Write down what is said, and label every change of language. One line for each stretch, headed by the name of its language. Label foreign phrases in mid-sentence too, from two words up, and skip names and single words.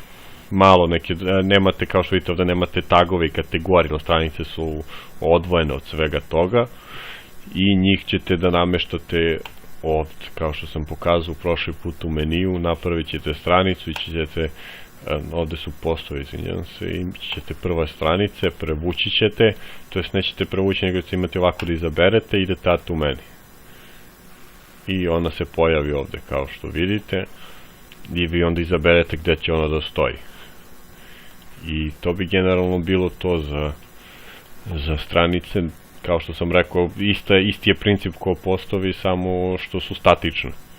Serbian: Malo neke, nemate, kao što vidite ovdje, nemate tagove i kategorije, stranice su odvojene od svega toga i njih ćete da nameštate ovdje, kao što sam pokazao prošli put u meniju. Napravit ćete stranicu i ćete, ovdje su postovi, izvinjam se, i ćete prva stranice, prevući ćete, to jest nećete prevući, nego ćete imati ovako da izaberete, idete
English: add to menu.
Serbian: I ona se pojavi ovdje, kao što vidite, i vi onda izaberete gde će ona da stoji. I to bi generalno bilo to za stranice. Kao što sam rekao, isti je princip kao postovi, samo što su statični.